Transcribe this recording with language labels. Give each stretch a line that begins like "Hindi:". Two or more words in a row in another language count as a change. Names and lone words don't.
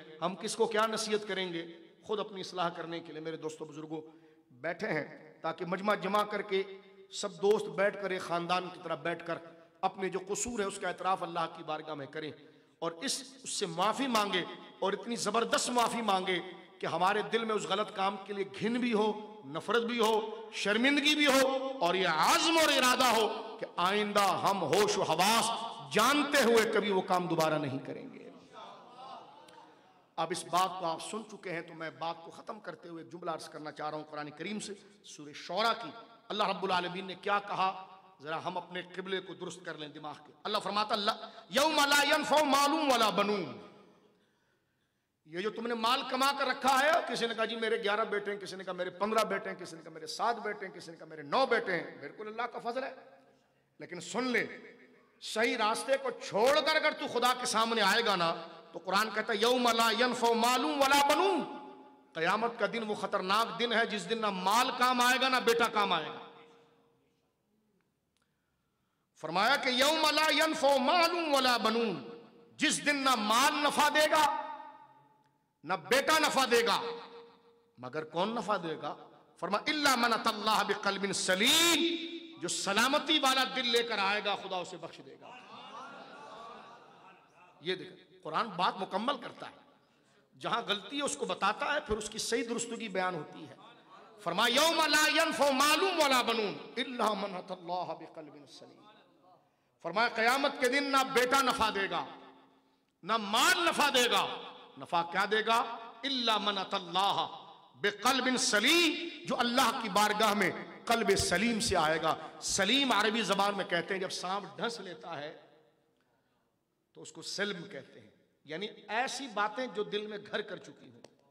Hindi: हम किसको क्या नसीहत करेंगे, खुद अपनी इस्लाह करने के लिए मेरे दोस्तों बुजुर्गों बैठे हैं, ताकि मजमा जमा करके सब दोस्त बैठ कर एक ख़ानदान की तरह बैठ कर अपने जो कसूर है उसका एतराफ़ अल्लाह की बारगाह में करें और उससे माफ़ी मांगे, और इतनी ज़बरदस्त माफ़ी मांगे कि हमारे दिल में उस गलत काम के लिए घिन भी हो, नफरत भी हो, शर्मिंदगी भी हो, और ये आज़म और इरादा हो कि आइंदा हम होश व हवास जानते हुए कभी वो काम दोबारा नहीं करेंगे। अब इस बात को आप सुन चुके हैं तो मैं बात को ख़त्म करते हुए एक जुमला अर्ज़ करना चाह रहा हूँ कुरान करीम से, सूरह शुअरा की। अल्लाह रब्बुल आलमीन ने क्या कहा, जरा हम अपने क़िबले को दुरुस्त कर लें दिमाग के।
Arabic: अल्लाह फरमाता يوم لا ينفع مال ولا بنون,
Hindi: ये जो तुमने माल कमा कर रखा है, किसी ने कहा जी मेरे 11 बेटे हैं, किसी ने कहा मेरे 15 बेटे हैं, किसी ने कहा मेरे 7 बेटे हैं, किसी ने कहा मेरे 9 बेटे हैं, बिल्कुल अल्लाह का फजल है। लेकिन सुन ले, सही रास्ते को छोड़कर अगर तू खुदा के सामने आएगा ना तो कुरान कहता है
Arabic: يوم لا ينفع مال ولا بنون,
Hindi: क़यामत का दिन वो खतरनाक दिन है जिस दिन ना माल काम आएगा ना बेटा काम आएगा। फरमाया कि
Arabic: يوم لا ينفع مال ولا بنون,
Hindi: जिस दिन ना माल नफा देगा ना बेटा नफा देगा, मगर कौन नफा देगा? फरमा
Arabic: إلا من أتى الله بقلب سليم,
Hindi: जो सलामती वाला दिल लेकर आएगा खुदा उसे बख्श देगा। ये देखो कुरान बात मुकम्मल करता है, जहां गलती है उसको बताता है, फिर उसकी सही दुरुस्तगी बयान होती है।
Arabic: फरमाया يوم لا ينفع مال ولا بنون إلا من أتى الله بقلب سليم.
Hindi: फरमाया क़यामत के दिन ना बेटा नफा देगा ना माल नफा देगा। नफा क्या देगा?
Arabic: إلا من أتى الله بقلب سليم,
Hindi: जो अल्लाह की बारगाह में कल्ब सलीम से आएगा। सलीम अरबी जबान में कहते हैं जब सांप ढंस लेता है तो उसको सल्म कहते हैं, यानी ऐसी बातें जो दिल में घर कर चुकी हो।